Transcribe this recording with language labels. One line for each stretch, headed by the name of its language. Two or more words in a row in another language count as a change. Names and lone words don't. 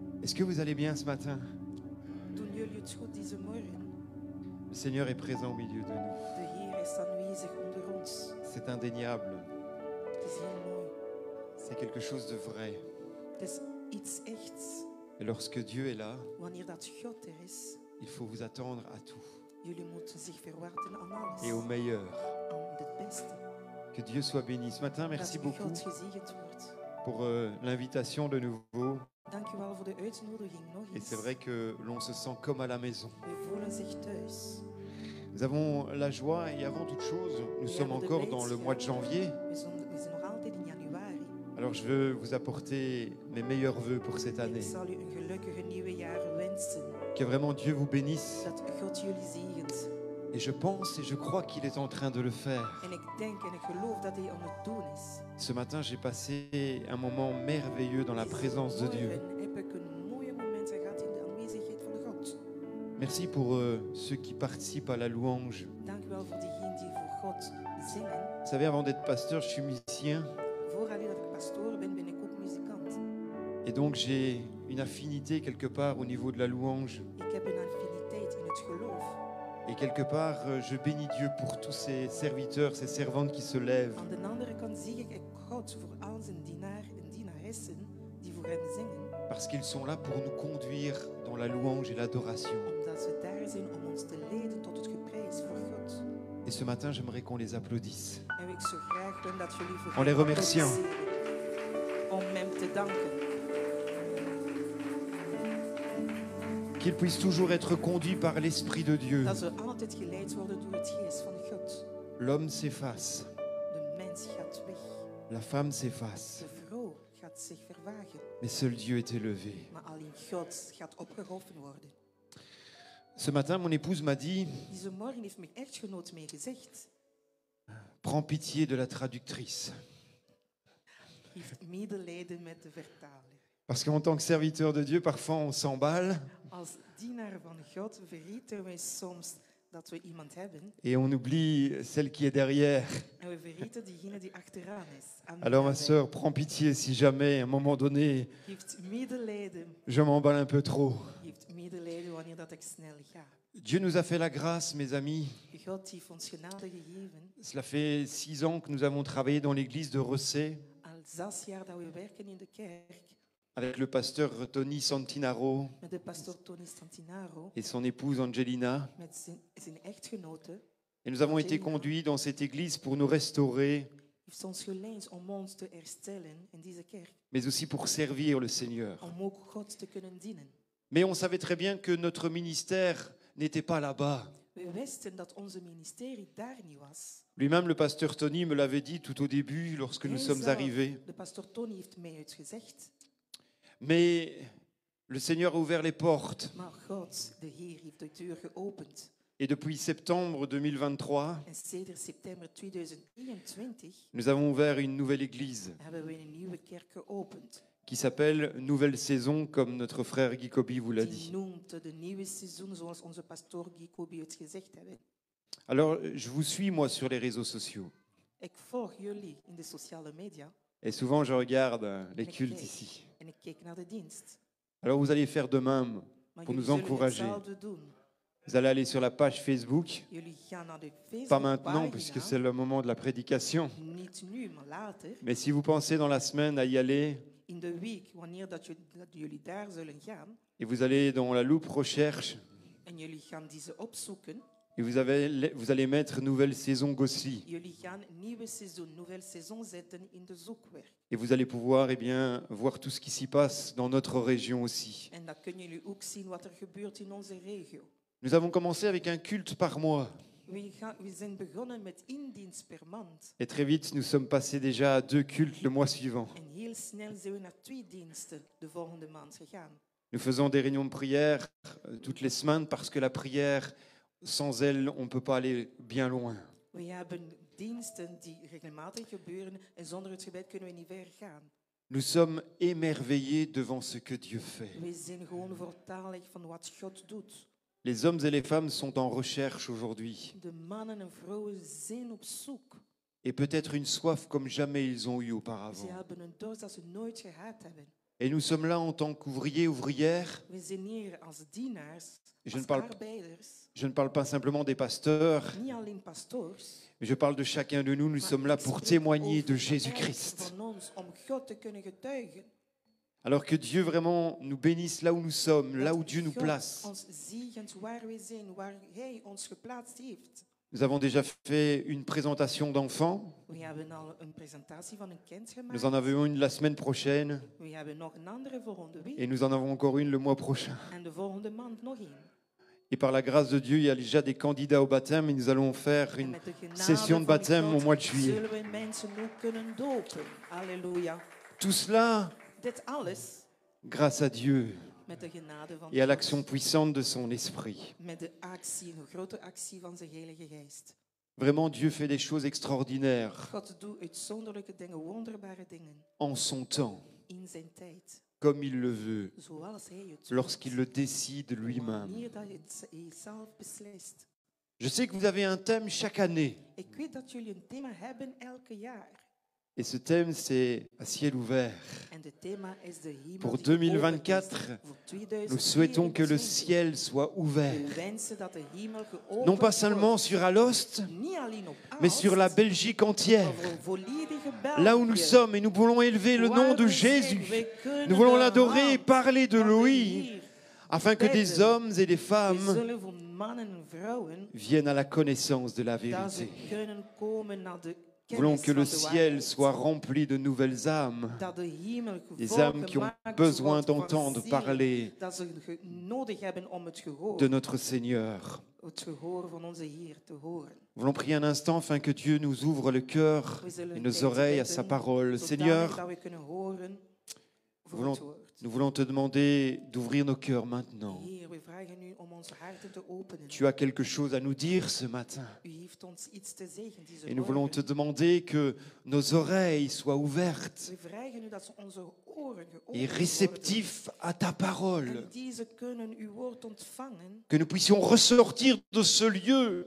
French: Est-ce que vous allez bien ce matin?
Dutch: Doen jullie het goed deze morgen?
French: Le Seigneur est présent au milieu de nous.
Dutch: De Heer is aanwezig onder ons.
French: C'est indéniable.
Dutch: Het is heel mooi.
French: C'est quelque chose de vrai.
Dutch: Het is iets echts.
French: Et lorsque Dieu est là,
Dutch: Wanneer dat God er is,
French: il faut vous attendre à tout
Dutch: jullie moeten zich verwachten aan alles.
French: et au meilleur.
Dutch: Aan het beste.
French: Que Dieu soit béni. Ce matin, merci
Dutch: dat
French: beaucoup
Dutch: God gezegend wordt.
French: pour l'invitation de nouveau.
Dutch: Dank u wel voor de uitnodiging nog
French: Et
Dutch: eens.
French: c'est vrai que l'on se sent comme à la maison.
Dutch: We voelen zich thuis.
French: Nous avons la joie et avant toute chose, nous sommes encore dans le mois de janvier.
Dutch: We zijn nog altijd in januari.
French: Alors je veux vous apporter mes meilleurs vœux pour cette
Dutch: En
French: année.
Dutch: ik zal u een gelukkige nieuwe jaar wensen.
French: Que vraiment Dieu vous bénisse.
Dutch: Dat God jullie zegent.
French: Et je pense et je crois qu'il est en train de le faire.
Dutch: En ik denk en ik geloof dat hij aan het doen is.
French: Ce matin, j'ai passé un moment merveilleux dans la présence de Dieu.
Dutch: Morgen heb ik een mooie moment gehad in de aanwezigheid van God.
French: Merci pour ceux qui participent à la louange.
Dutch: Dank u wel voor diegenen die voor God zingen.
French: Vous savez, avant d'être pasteur, je suis musicien.
Dutch: Voordat ik pastoor ben, ben ik ook muzikant.
French: Et donc j'ai une affinité quelque part au niveau de la louange.
Dutch: Ik heb een affiniteit in het geloof.
French: Et quelque part, je bénis Dieu pour tous ces serviteurs, ces servantes qui se lèvent.
Dutch: Aan de andere kant zie ik God voor al zijn dienaar en dienaressen die voor hem zingen.
French: Parce qu'ils sont là pour nous conduire dans la louange et l'adoration.
Dutch: Omdat ze daar zijn om ons te leiden tot het geprijs voor God.
French: Et ce matin, j'aimerais qu'on les applaudisse.
Dutch: En ik zou graag willen dat jullie voor
French: En les
Dutch: hem
French: remerciant.
Dutch: applaudisseren. Om hem te danken.
French: Qu'ils puissent toujours être conduits par l'Esprit de Dieu.
Dutch: Dat we altijd geleid worden door het geest van God.
French: L'homme s'efface,
Dutch: De mens gaat weg.
French: la femme s'efface,
Dutch: De vrouw gaat zich vervagen.
French: mais seul Dieu est élevé.
Dutch: Maar alleen God gaat opgehoven worden.
French: Ce matin, mon épouse m'a dit,
Dutch: Deze morgen heeft mijn echtgenoot mij gezegd.
French: prends pitié de la traductrice.
Dutch: Heeft medelijden met de vertaler.
French: Parce qu'en tant que serviteur de Dieu, parfois on s'emballe
Dutch: Als dienaar van God vergeten wij soms dat we iemand hebben.
French: et on oublie celle qui est derrière.
Dutch: En we vergeten diegene die achteraan is. Aan
French: Alors ma
Dutch: de
French: sœur, prends pitié si jamais, à un moment donné,
Dutch: heeft medelijden.
French: je m'emballe un peu trop.
Dutch: Heeft medelijden wanneer dat ik snel ga.
French: Dieu nous a fait la grâce, mes amis.
Dutch: God heeft ons genade gegeven.
French: Cela fait 6 ans que nous avons travaillé dans l'église de Ressé
Dutch: Al 6 jaar dat we werken in de kerk.
French: avec le pasteur Tony Santinaro
Dutch: Met de pastor Tony Stantinaro.
French: et son épouse Angelina.
Dutch: Met zijn echtgenote.
French: Et nous avons été conduits dans cette église pour nous restaurer,
Dutch: Heeft ons geleid om ons te herstellen in deze kerk.
French: mais aussi pour servir le Seigneur.
Dutch: Om ook God te kunnen dienen.
French: Mais on savait très bien que notre ministère n'était pas là-bas.
Dutch: We wisten dat onze ministerie daar niet was.
French: Lui-même, le pasteur Tony me l'avait dit tout au début lorsque nous
Dutch: Hij
French: sommes
Dutch: zelf,
French: arrivés.
Dutch: De pastor Tony heeft mij uitgezegd.
French: Mais le Seigneur a ouvert les portes.
Dutch: Maar God, de Heer, heeft de deur geopend.
French: Et depuis septembre 2023,
Dutch: En sedert september 2023
French: nous avons ouvert une nouvelle église
Dutch: hebben we een nieuwe kerk geopend.
French: qui s'appelle Nouvelle Saison, comme notre frère Guy Kobi vous l'a
Dutch: Die
French: dit.
Dutch: noemt de nieuwe seizoen, zoals onze pastor Guy Kobi het gezegd hebben.
French: Alors, je vous suis, moi, sur les réseaux sociaux.
Dutch: Ik volg jullie in de sociale media
French: Et souvent, je regarde les Ok. cultes ici.
Dutch: en ik kijk naar de dienst.
French: Alors, vous allez faire de même.
Dutch: Maar
French: Pour
Dutch: jullie
French: nous
Dutch: zullen
French: encourager.
Dutch: hetzelfde doen.
French: Vous allez aller sur la page Facebook.
Dutch: Jullie gaan naar de
French: Pas maintenant, puisque
Dutch: Facebookpagina.
French: c'est le moment de la prédication.
Dutch: Niet nu, maar later.
French: Mais si vous pensez dans la semaine à y aller,
Dutch: In de week, wanneer dat jullie daar zullen gaan.
French: et vous allez dans la loupe recherche,
Dutch: En jullie gaan deze opzoeken.
French: et vous allez mettre Nouvelle Saison Gossely.
Dutch: Jullie gaan nieuwe seizoen, nouvelle saison zetten in de zoekwerk.
French: Et vous allez pouvoir eh bien, voir tout ce qui s'y passe dans notre région aussi.
Dutch: En dan kunnen jullie ook zien wat er gebeurt in onze regio.
French: Nous avons commencé avec un culte par mois.
Dutch: We zijn begonnen met indienst per maand.
French: Et très vite, nous sommes passés déjà à 2 cultes le mois suivant.
Dutch: En heel snel zijn we naar 2 diensten de volgende maand gegaan.
French: Nous faisons des réunions de prière toutes les semaines parce que la prière, sans elle, on ne peut pas aller bien loin.
Dutch: We hebben diensten die regelmatig gebeuren en zonder het gebed kunnen we niet ver gaan.
French: Nous sommes émerveillés devant ce que Dieu fait.
Dutch: We zijn gewoon voortalig van wat God doet.
French: Les hommes et les femmes sont en recherche aujourd'hui.
Dutch: De mannen en vrouwen zijn op zoek.
French: Et peut-être une soif comme jamais ils ont eu
Dutch: Ze
French: auparavant.
Dutch: hebben een dorst dat ze nooit gehad hebben.
French: Et nous sommes là en tant qu'ouvriers, ouvrières.
Dutch: We zijn hier als dienaars,
French: Je
Dutch: als
French: ne parle-
Dutch: arbeiders.
French: Je ne parle pas simplement des pasteurs,
Dutch: Niet alleen pastoors.
French: mais je parle de chacun de nous. Nous
Dutch: maar
French: sommes là
Dutch: ik
French: pour
Dutch: spreek
French: témoigner
Dutch: over
French: de
Dutch: elk
French: Jésus-Christ.
Dutch: van ons om God te kunnen getuigen.
French: Alors que Dieu vraiment nous bénisse là où nous sommes, là où
Dutch: Dat
French: Dieu nous
Dutch: God
French: place.
Dutch: ons ziegend waar we zijn, waar Hij ons geplaatst heeft.
French: Nous avons déjà fait une présentation d'enfants.
Dutch: We hebben al een presentatie van een kind gemaakt.
French: Nous en avons une la semaine prochaine
Dutch: We hebben nog een andere volgende week.
French: et nous en avons encore une le mois prochain.
Dutch: En de volgende maand nog één.
French: Et par la grâce de Dieu, il y a déjà des candidats au baptême et nous allons faire
Dutch: En
French: une
Dutch: met de genade
French: session de
Dutch: van
French: baptême au
Dutch: God
French: mois de juillet.
Dutch: zullen we mensen ook kunnen dopen. Halleluja.
French: Tout cela
Dutch: Dit alles
French: grâce à Dieu
Dutch: met de genade van
French: et à
Dutch: God.
French: l'action puissante de son esprit.
Dutch: Met de actie, een grote actie van zijn Heilige Geest.
French: Vraiment, Dieu fait des choses extraordinaires
Dutch: God doet uitzonderlijke dingen, wonderbare dingen.
French: en son temps,
Dutch: In zijn tijd.
French: comme il le veut,
Dutch: Zoals hij het
French: lorsqu'il
Dutch: wil.
French: le décide lui-même.
Dutch: Wanneer dat hij zelf beslist.
French: Je sais que vous avez un thème chaque année.
Dutch: Ik weet dat jullie een thema hebben elke jaar.
French: Et ce thème, c'est à ciel ouvert.
Dutch: En het thema is de hemel
French: Pour
Dutch: die geopend
French: 2024,
Dutch: is. Voor
French: Nous souhaitons que le
Dutch: 2024.
French: ciel soit ouvert.
Dutch: We wensen dat de hemel geopend
French: Non pas seulement
Dutch: wordt.
French: sur Alost,
Dutch: Niet alleen op
French: mais
Dutch: Aalst,
French: sur la Belgique entière.
Dutch: maar voor volledige België.
French: Là où nous sommes, et nous voulons élever le nom
Dutch: Waar
French: de
Dutch: we zijn,
French: Jésus.
Dutch: we kunnen
French: Nous voulons
Dutch: de
French: l'adorer et
Dutch: naam
French: parler de
Dutch: van de
French: lui,
Dutch: Heer
French: afin que des
Dutch: bidden.
French: hommes et des
Dutch: We
French: femmes
Dutch: zullen voor mannen en vrouwen
French: viennent à la connaissance de la
Dutch: dat ze
French: vérité.
Dutch: kunnen komen naar de
French: Nous voulons
Dutch: kennis
French: que le
Dutch: van de
French: ciel
Dutch: waarheid.
French: soit rempli de nouvelles âmes,
Dutch: Dat de hemel
French: des
Dutch: vol
French: âmes qui ont
Dutch: gemaakt
French: besoin
Dutch: wordt van
French: d'entendre
Dutch: zielen,
French: parler
Dutch: dat ze nodig hebben om het gehoor,
French: de notre Seigneur.
Dutch: het gehoor van onze Heer te horen.
French: Nous voulons prier un instant afin que Dieu nous ouvre le cœur
Dutch: We zullen
French: et
Dutch: een
French: nos
Dutch: tijd
French: oreilles à
Dutch: bidden,
French: sa parole.
Dutch: zodanig
French: Seigneur,
Dutch: dat we kunnen horen voor
French: voulons-
Dutch: het woord.
French: nous voulons te demander d'ouvrir nos cœurs maintenant.
Dutch: Heer, we vragen u om onze harten te openen.
French: Tu as quelque chose à nous dire ce matin.
Dutch: U heeft ons iets te zeggen deze
French: Et nous voulons te
Dutch: morgen.
French: demander que nos oreilles soient ouvertes
Dutch: We vragen u dat ze onze oren
French: et
Dutch: geopend
French: réceptifs à ta
Dutch: worden.
French: parole.
Dutch: En die ze kunnen uw woord ontvangen.
French: Que nous puissions ressortir de ce lieu